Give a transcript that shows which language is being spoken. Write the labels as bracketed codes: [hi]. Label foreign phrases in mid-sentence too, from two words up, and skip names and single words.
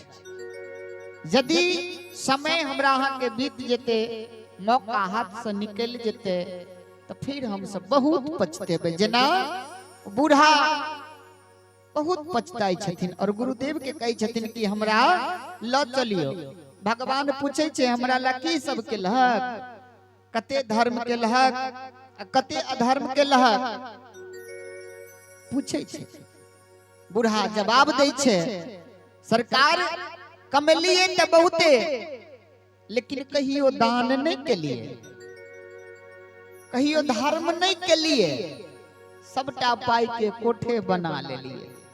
[mai] यदि समय हमरा अहाँ के बीत जेते, मौका हाथ से निकल जेते, तो फिर हम सब बहुत पछतेबे। जेना बूढ़ा बहुत पछताई छथिन और गुरुदेव के कहे छथिन कि हमरा ल चलियो। भगवान पूछे छे हमरा ला की सब के लहक, कते धर्म के लहक कते अधर्म के लहक पूछे छे। बूढ़ा जवाब दे छे सरकार कमलिए त बहुते, लेकिन कहियो दान नहीं के लिए, कहियो धर्म नहीं के लिए, सबटा पाई के कोठे बना ले लिए।